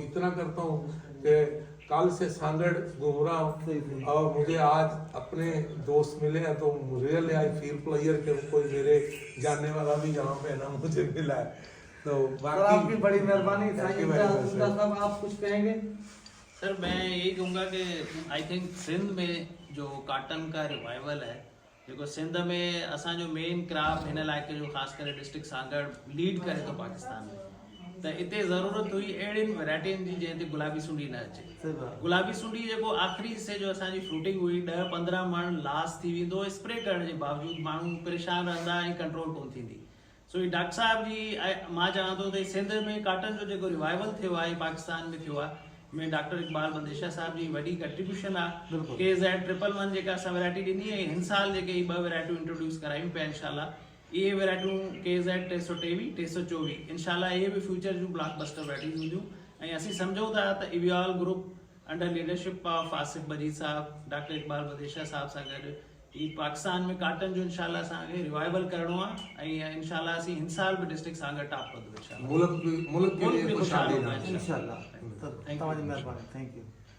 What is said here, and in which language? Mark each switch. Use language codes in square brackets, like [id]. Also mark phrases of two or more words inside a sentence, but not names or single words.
[ur] اتنا کرتا ہوں کہ کل سے سانگھڑ گھوم رہا ہوں اور مجھے آج اپنے دوست ملے ہیں، تو [en] really I feel [ur] پلیئر کے کوئی میرے جاننے والا بھی یہاں پہ نہ مجھے ملا ہے. तो آپ کی بڑی مہربانی۔ صاحب آپ کچھ کہیں گے? سر میں یہی کہوں گا کہ [en] I think [ur] سندھ میں جو کاٹن کا ریوائیول ہے، دیکھو [sd] सिंध में असांजो मेन क्रॉप हिन इलाइक़े जो ख़ासि करे डिस्ट्रिक्ट सांगड़ लीड करे तो पाकिस्तान में, तो इतने ज़रूरत हुई अहिड़ियुनि वैराइटियुनि जी जंहिं ते गुलाबी सुंडी न अचे। गुलाबी सुंडी जेको आख़िरी से जो असांजी फ्रूटिंग हुई 10-15 मण लॉस थी वेंदो स्प्रे करण जे बावजूद, माण्हू परेशान रहंदा ऐं कंट्रोल कोन थींदी। सो ही डॉक्टर साहब जी मां चवां थो त सिंध में काटन जो जेको रिवाइवल थियो आहे पाकिस्तान में थियो आहे, में डॉक्टर इकबाल बंदेशा साहब जी वॾी कंट्रीब्यूशन आहे। KZ 111 जेका असां वैराइटी ॾिनी आहे, हिन साल जेके 2 वैराइटियूं इंट्रोड्यूस करायूं पिया इंशाल्लाह, ये वैरायटियूं KZ 323 324 इंशाल्लाह ये भी फ्यूचर जूं ब्लॉकबस्टर वैराइटीज़ हूंदियूं ऐं असीं सम्झूं था त इवियाल ग्रुप [en] under leadership of [sd] आसिफ मजीद साहब डॉक्टर इकबाल बदेशा साहब सां गॾु ई पाकिस्तान में काटन जो इंशाल्लाह असांखे रिवाइवल करणो आहे ऐं इंशाल्लाह असीं हिन साल भी डिस्ट्रिक्ट सागर टॉप कंदो इंशाल्लाह [ur] ملک کے لیے खुशहाल खुशहाली होगा ना [sd] इंशाल्लाह। तव्हांजी महिरबानी, [en] Thank you.